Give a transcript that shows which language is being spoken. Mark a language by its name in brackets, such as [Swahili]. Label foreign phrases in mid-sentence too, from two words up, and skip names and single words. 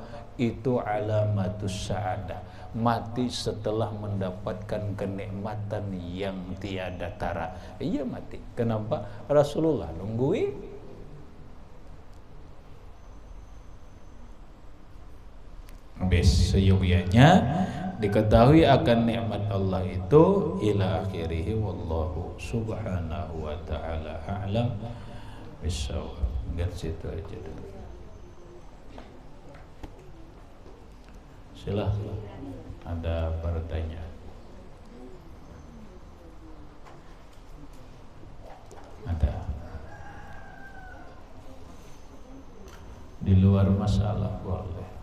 [Indonesian] Itu [Arabic] علامة السعادة, [Indonesian] mati setelah mendapatkan kenikmatan yang tiada tara. Iya mati. Kenapa? Rasulullah nunggui. Seyogyanya diketahui akan nikmat Allah itu [Arabic] إلى آخره, والله سبحانه وتعالى أعلم بالصواب. [Indonesian] Biar situ aja dulu. Silahkan, ada pertanyaan? Ada? Di luar masalah boleh.